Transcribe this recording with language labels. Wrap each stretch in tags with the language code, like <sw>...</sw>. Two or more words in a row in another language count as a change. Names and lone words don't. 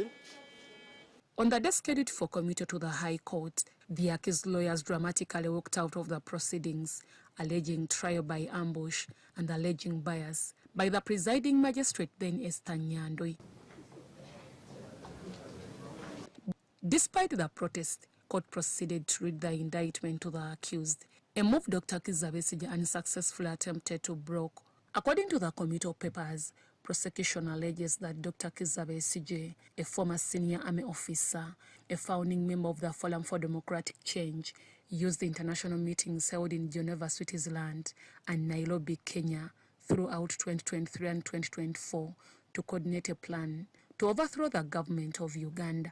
<en>On the day scheduled for commutal to the High Court, the accused lawyers dramatically walked out of the proceedings, alleging trial by ambush and alleging bias by the presiding magistrate, then Esther Nyandwi. Despite the protest, court proceeded to read the indictment to the accused, a move Dr. Kizza Besigye unsuccessfully attempted to block. According to the committal papers, prosecution alleges that Dr. Kizza Besigye, a former senior army officer, a founding member of the Forum for Democratic Change, used international meetings held in Geneva, Switzerland, and Nairobi, Kenya, throughout 2023 and 2024 to coordinate a plan to overthrow the government of Uganda.</en>